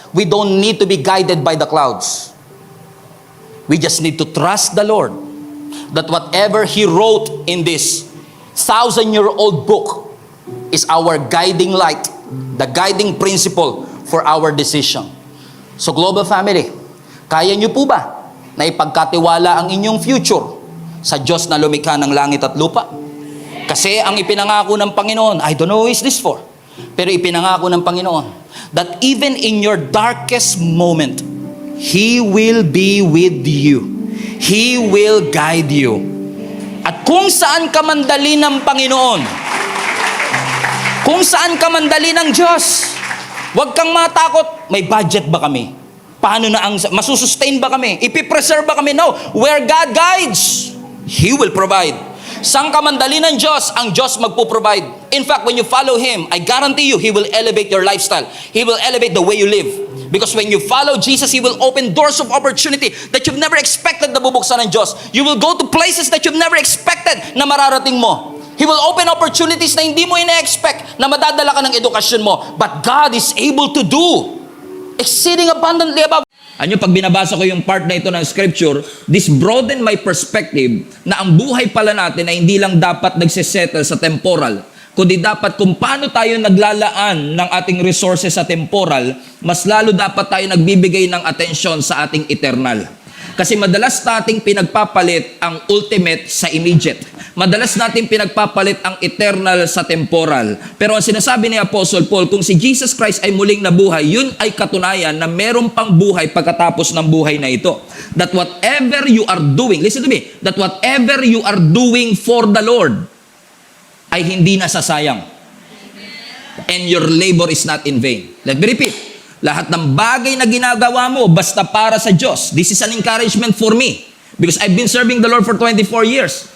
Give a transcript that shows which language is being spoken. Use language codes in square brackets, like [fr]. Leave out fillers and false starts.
[en] We don't need to be guided by the clouds. We just need to trust the Lord that whatever He wrote in this 1,000-year-old book is our guiding light, the guiding principle for our decision. [tl] So [en] global family, [tl] kaya niyo po ba na ipagkatiwala ang inyong future sa Diyos na lumikha ng langit at lupa? Kasi ang ipinangako ng Panginoon, [en] I don't know who is this for, [tl] pero ipinangako ng Panginoon [en] that even in your darkest moment, He will be with you. He will guide you. [tl] At kung saan ka mandali ng Panginoon, kung saan ka mandali ng Diyos, huwag kang matakot, may budget ba kami? Paano na masusustain ba kami? Ipipreserve ba kami? No. [en] Where God guides, He will provide. [tl] Sang ka man dali ng Diyos, ang Diyos magpo-provide. [en] In fact, when you follow Him, I guarantee you, He will elevate your lifestyle. He will elevate the way you live. Because when you follow Jesus, He will open doors of opportunity that you've never expected [tl] na bubuksan ng Diyos. [en] You will go to places that you've never expected [tl] na mararating mo. [en] He will open opportunities [tl] na hindi mo ina-expect na madadala ka ng edukasyon mo. [en] But God is able to do exceeding abundantly above. [tl] Ano, pag binabasa ko yung part na ito ng scripture, [en] this broaden my perspective [tl] na ang buhay pala natin ay hindi lang dapat nagsisettle sa temporal, kundi dapat kung paano tayo naglalaan ng ating resources sa temporal, mas lalo dapat tayo nagbibigay ng atensyon sa ating eternal. Kasi madalas nating pinagpapalit ang ultimate sa immediate. Madalas nating pinagpapalit ang eternal sa temporal. Pero ang sinasabi ni Apostle Paul, kung si Jesus Christ ay muling nabuhay, yun ay katunayan na meron pang buhay pagkatapos ng buhay na ito. [en] That whatever you are doing, listen to me, that whatever you are doing for the Lord [tl] ay hindi nasasayang. [en] And your labor is not in vain. Let me repeat. [tl] Lahat ng bagay na ginagawa mo, basta para sa Diyos. [en] This is an encouragement for me. Because I've been serving the Lord for 24 years.